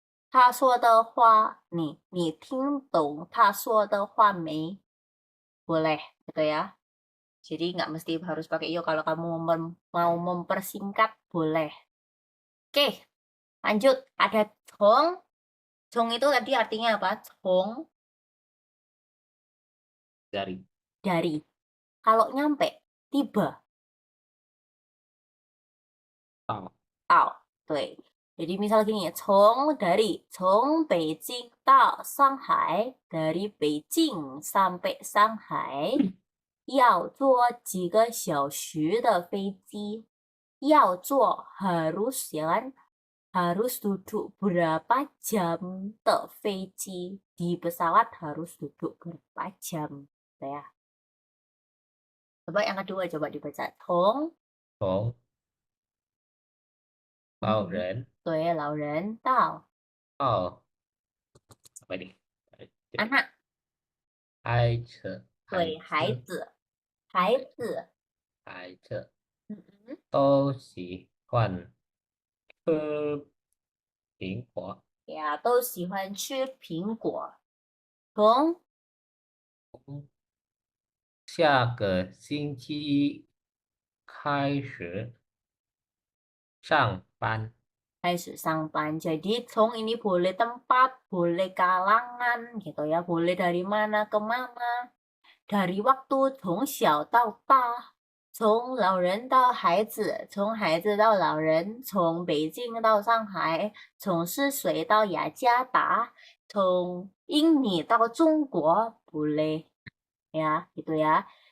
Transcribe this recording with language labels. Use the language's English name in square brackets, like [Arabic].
[Chinese] 他说的话你听懂他说的话没? [Indonesian] Boleh, gitu ya. Jadi nggak mesti harus pakai yo kalau kamu mau mempersingkat boleh. Oke, lanjut. Ada cong. Cong itu tadi artinya apa? Cong dari dari. Kalau nyampe, tiba. [Chinese] 到到, 对. [Indonesian] Jadi misal gini, [Chinese] 从北京到上海, [Indonesian] dari Beijing sampai Shanghai, [Chinese] 要坐几个小时的飞机. [Indonesian] 要坐 harus ya kan, harus duduk berapa jam de 飞机. Di pesawat harus duduk berapa jam. Gitu ya. Coba yang kedua, coba dibaca. [Chinese] 从老人对,老人到 [Indonesian] 到 apa ini? anak, [Chinese] 孩子对,孩子,孩子. 孩子 Mm-mm. 都喜欢吃苹果， Ya, 都喜欢吃苹果.从从下个星期开始上班。开始上班. [Indonesian] Jadi从 ini boleh tempat, boleh kalangan gitu ya, boleh dari mana ke mana. Dari waktu [Chinese] 从小到大，从老人到孩子，从孩子到老人，从北京到上海，从四岁到雅加达，从印尼到中国， [Indonesian] boleh ya, gitu ya.